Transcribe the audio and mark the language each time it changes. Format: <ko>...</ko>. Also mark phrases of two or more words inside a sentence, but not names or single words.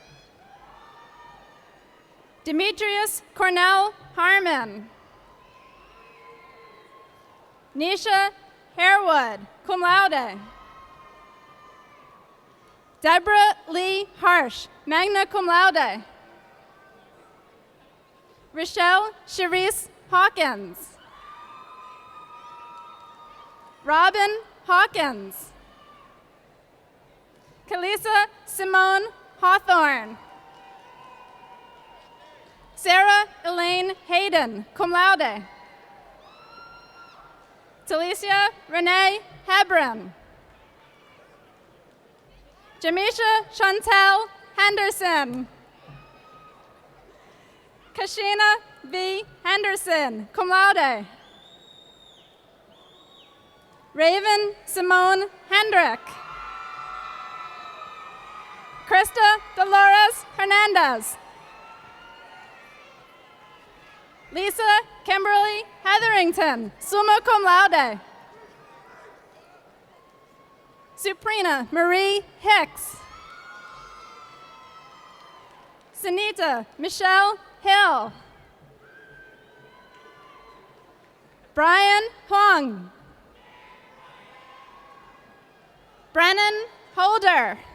<en>Demetrius Cornell Harmon. Nisha Harewood,</en> <la>cum laude.</la> <en>Deborah Lee Harsh,</en> <la>magna cum laude.</la> <en>Rochelle Cherise Hawkins. Robin Hawkins. Kalisa Simone Hawthorne. Sarah Elaine Hayden,</en> <la>cum laude.</la> <en>Talicia Renee Hebron. Jamisha Chantel Henderson. Kashina V. Henderson,</en> <la>cum laude.</la> <en>Raven Simone Hendrick. Krista Dolores Hernandez. Lisa Kimberly Hetherington,</en> <la>summa cum laude.</la> <en>Suprina Marie Hicks. Sunita Michelle Hill. Brian Huang. Brennan Holder.</en>